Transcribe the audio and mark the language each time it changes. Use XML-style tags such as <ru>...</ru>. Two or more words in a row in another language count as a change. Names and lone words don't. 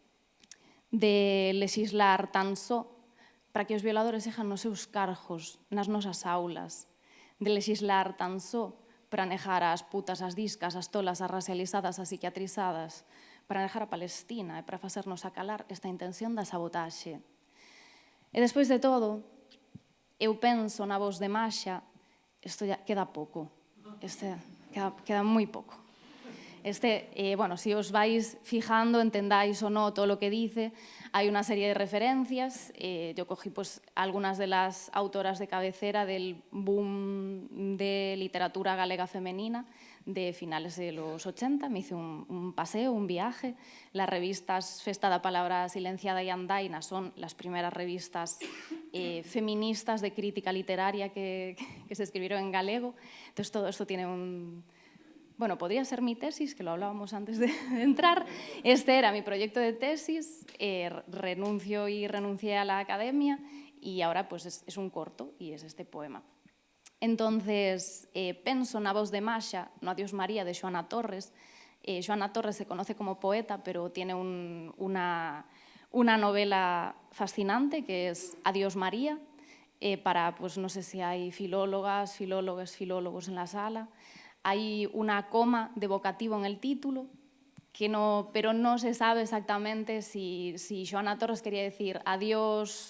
<gl>de legislar tan só para que os violadores sejan nos seus cargos, nas nosas aulas, de legislar tan só para negar as putas, as discas, as tolas, as racializadas, as psiquiatrizadas, para negar a Palestina e para facernos acalar esta intención da sabotaxe. E despois de todo, eu penso na voz de Masha, isto ya queda pouco, queda moi pouco.</gl> <es>Bueno, si os vais fijando, entendáis o no todo lo que dice, hay una serie de referencias. Yo cogí pues, algunas de las autoras de cabecera del boom de literatura galega femenina de finales de los 80. Me hice un paseo, un viaje. Las revistas Festa da Palabra Silenciada y Andaina son las primeras revistas feministas de crítica literaria que se escribieron en galego. Entonces todo esto tiene un... Bueno, podría ser mi tesis, que lo hablábamos antes de entrar. Este era mi proyecto de tesis, renuncio y renuncié a la academia y ahora pues es un corto y es este poema. Entonces,</es> <gl>penso na voz de Masha, no Adiós María de Xoana Torres.</gl> <es>Xoana Torres se conoce como poeta, pero tiene una novela fascinante que es Adiós María, para, pues no sé si hay filólogas, filólogos en la sala. Hay una coma de vocativo en el título, pero no se sabe exactamente si Xoana Torres quería decir adiós</es>